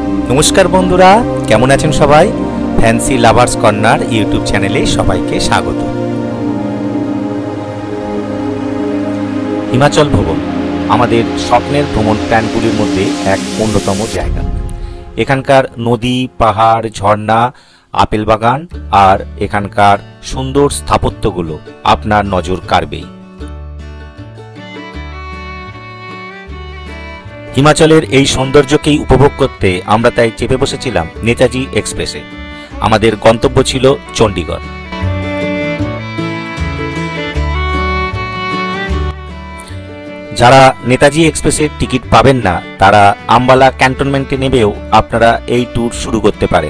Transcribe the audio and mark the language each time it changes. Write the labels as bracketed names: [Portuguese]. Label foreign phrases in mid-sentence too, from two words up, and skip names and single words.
[Bangla] নমস্কার বন্ধুরা কেমন আছেন সবাই ফ্যান্সি লাভার্স কর্নার ইউটিউব চ্যানেলে সবাইকে স্বাগত। হিমাচল ভ্রমণ আমাদের স্বপ্নের ভ্রমণ প্ল্যানগুলির মধ্য এক অন্যতম জায়গা। এখানকার নদী পাহাড় ঝর্ণা আপেল বাগান আর এখানকার সুন্দর স্থাপত্যগুলো আপনার নজর কাড়বেই। हिमाचलेर এই সৌন্দর্যকেই উপভোগ করতে আমরা তাই চেপে বসেছিলাম নেতাজি এক্সপ্রেসে। আমাদের গন্তব্য ছিল চণ্ডীগড়। যারা নেতাজি এক্সপ্রেসের টিকিট পাবেন না তারা আম্বালা ক্যান্টনমেন্টে নেমেও আপনারা এই ট্যুর শুরু করতে পারেন।